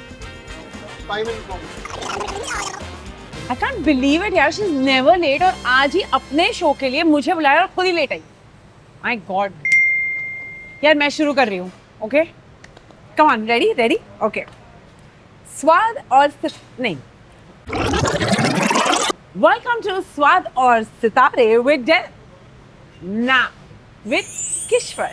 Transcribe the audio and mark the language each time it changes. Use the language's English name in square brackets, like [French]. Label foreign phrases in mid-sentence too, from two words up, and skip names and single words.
[English] 5 minutes. I can't believe it [Hindi] यार, [English] she is never late [Hindi] और आज ही अपने शो के लिए मुझे बुलाया और खुद ही लेट आई. [English] my god [Hindi] यार, मैं शुरू कर रही हूँ. [English] okay, come on, ready ready. [Hindi] ओके, स्वाद और नहीं, [English] welcome to [Hindi] स्वाद और सितारे विद ना विद किश्वर.